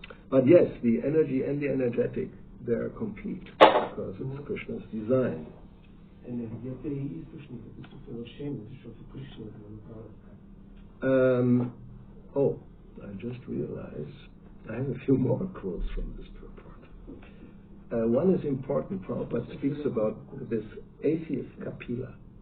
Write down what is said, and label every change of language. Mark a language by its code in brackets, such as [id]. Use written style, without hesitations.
[en] But yes, the energy and the energetic, they are complete because it's Krishna's design. [bg] енергията и източникът са съвършени, защото Кришна го направи. [en] Oh, I just realized I have a few more quotes from this purport. One is important. Prabhupada speaks about this atheist Kapila.